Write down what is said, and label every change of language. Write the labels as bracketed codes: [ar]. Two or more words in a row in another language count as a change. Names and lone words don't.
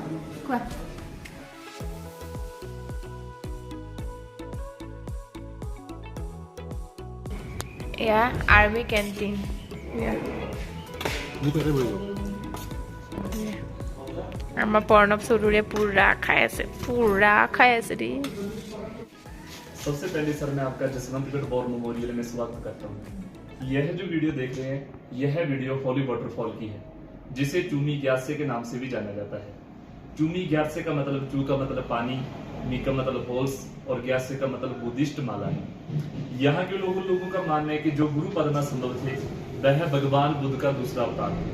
[as] খোৱা। এয়া আৰ্মি কেণ্টিন। আমাৰ প্ৰণৱ চৌধুৰীয়ে পুৰা খাই আছে দেই। [hi] सबसे पहले सर मैं आपका जसवंतगढ़ [en] war memorial [hi] में स्वागत करता हूँ। यह जो वीडियो देख रहे हैं, यह वीडियो [en] holy waterfall [hi] की है, जिसे चूमी ग्यासे के नाम से भी जाना जाता है। चूमी ग्यासे का मतलब चू का मतलब पानी, मी का मतलब होल्स और ग्यासे का मतलब बुद्धिस्ट माला है। यहाँ के लोगों का मानना है कि जो गुरु पदमा संभव थे वह भगवान बुद्ध का दूसरा अवतार है।